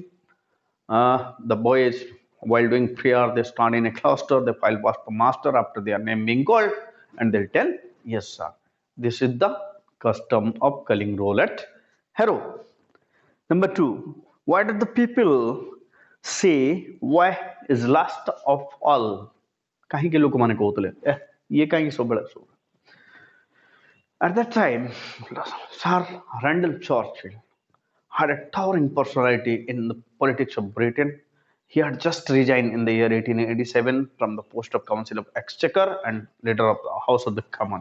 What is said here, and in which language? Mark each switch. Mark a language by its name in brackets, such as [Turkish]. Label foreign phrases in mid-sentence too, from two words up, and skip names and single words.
[English] The boys, while doing prayer, they stand in a cluster, they file past the master after their name being called, and they'll tell, "Yes, sir." This is the custom of calling roll at Harrow. Number 2, why did the people say, "Why is last of all"? [Odia] କାହିଁକି ଲୋକମାନେ କହୁଥିଲେ ଇଏ କାହିଁକି ସବୁବେଳେ ସବୁ? [English] At that time, Sir Randolph Churchill had a towering personality in the politics of Britain. He had just resigned in the year 1887 from the post of Council of Exchequer and leader of the House of the Commons.